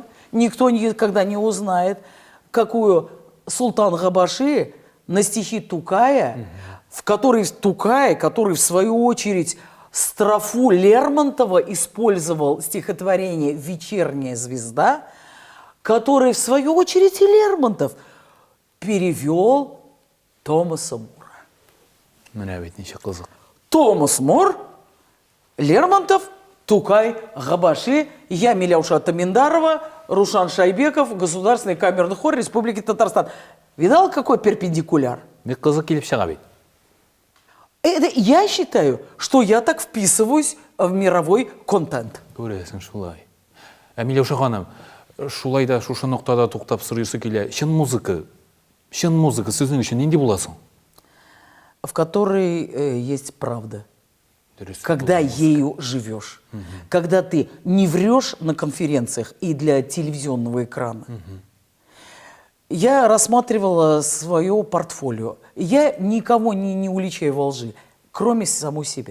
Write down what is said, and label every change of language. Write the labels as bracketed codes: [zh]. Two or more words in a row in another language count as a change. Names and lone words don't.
[ru] Никто никогда не узнает, какую султан Габаши на стихи Тукая, в которой Тукай, который в свою очередь строфу Лермонтова использовал стихотворение «Вечерняя звезда», который в свою очередь и Лермонтов перевел Томаса Мура. [tt] Менә бит ничек кызык. [ru] Томас Мур, Лермонтов, Тукай, Габаши, я, Миляуша Таминдарова, Рушан Шайбеков, Государственный камерный хор Республики Татарстан. Видал, какой перпендикуляр? [tt] Бик кызык килеп чыга бит. [ru] Я считаю, что я так вписываюсь в мировой контент. [tt] Күрәсең шулай. Миләүшә ханым, шулай да шушы ноктада туктап сорыйсы килә. Чын музыка сезнең өчен нинди буласың? [ru] В которой есть правда. [tt] Дөрес. [ru] Когда ею живешь. Когда ты не врешь на конференциях и для телевизионного экрана. Я рассматривала свое портфолио. Я никого не уличаю во лжи, кроме самой себя.